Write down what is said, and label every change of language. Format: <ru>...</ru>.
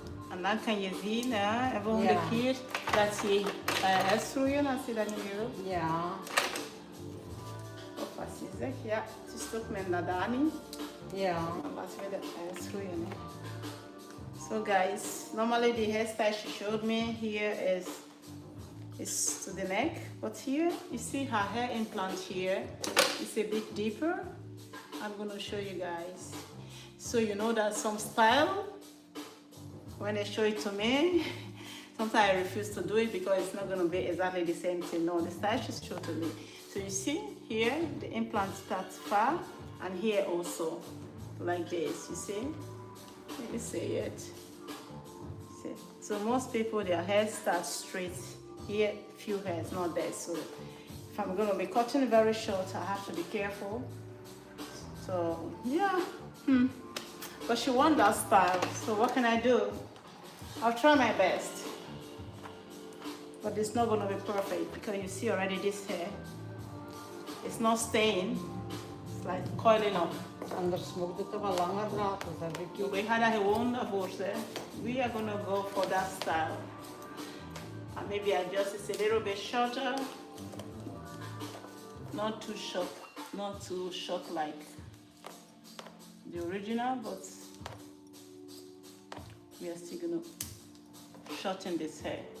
<nl>En dan kan je zien, hè, de volgende Ja. keer dat je herschroeien als je dat niet wil. Ja. Of als je zegt, ja, het is toch met Nadani. Ja. Dan laten we dat herschroeien, hè.</nl> <en>So guys, normally the hairstyle she showed me here is to the neck, but here you see her hair implant here is a bit deeper. I'm gonna show you guys. So you know that some style, when they show it to me, sometimes I refuse to do it because it's not gonna be exactly the same thing. No, the style she showed to me. So you see here, the implant starts far, and here also, like this, you see? Let me see it. See? So most people, their hair starts straight. Here, few hairs, not there. So if I'm gonna be cutting very short, I have to be careful. So yeah, but she wants that style. So what can I do? I'll try my best. But it's not gonna be perfect because you see already this hair. It's not staying. It's like coiling up.</en> <nl>Anders moet het er wel langer laten, zeg ik. We gaan dat gewoon daarvoor zeggen.</nl> <en>We are gonna go for that style. And maybe adjust it a little bit shorter. Not too short like the original, but we are still gonna shorten this hair.</en>